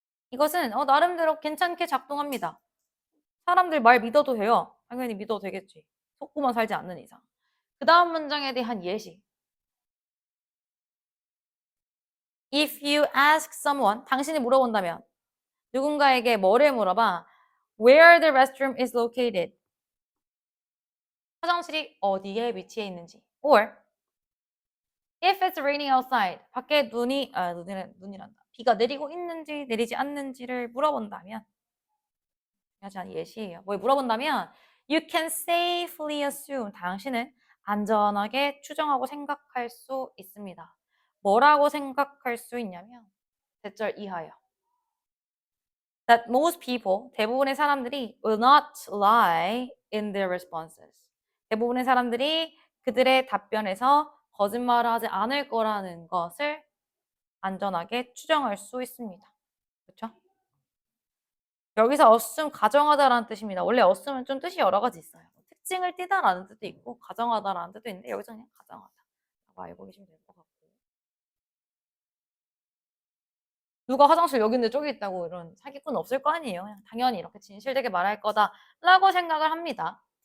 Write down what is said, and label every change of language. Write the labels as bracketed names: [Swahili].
[Korean] 이것은 나름대로 괜찮게 작동합니다. 사람들 말 믿어도 돼요. 당연히 믿어도 되겠지. 속고만 살지 않는 이상. 그 다음 문장에 대한 예시. [English] If you ask someone, [Korean] 당신이 물어본다면 누군가에게 뭐를 물어봐? [English] Where the restroom is located. [Korean] 화장실이 어디에 위치해 있는지. [English] Or if it's raining outside. [Korean] 밖에 눈이란다. 비가 내리고 있는지 내리지 않는지를 물어본다면 하지 않은 예시예요. 뭘 물어본다면 [English] you can safely assume. [Korean] 당신은 안전하게 추정하고 생각할 수 있습니다. 뭐라고 생각할 수 있냐면 대절 이하요. [English] That most people, [Korean] 대부분의 사람들이 [English] will not lie in their responses. [Korean] 대부분의 사람들이 그들의 답변에서 거짓말을 하지 않을 거라는 것을 안전하게 추정할 수 있습니다. 그렇죠? 여기서 assume 가정하다라는 뜻입니다. 원래 assume은 좀 뜻이 여러 가지 있어요. 특징을 띠다라는 뜻도 있고 가정하다라는 뜻도 있는데 여기서 그냥 가정하다라고 알고 계시면 될 것 같고 누가 화장실 여기 있는데 저기 있다고 이런 사기꾼 없을 거 아니에요. 그냥 당연히 이렇게 진실되게 말할 거다라고 생각을 합니다.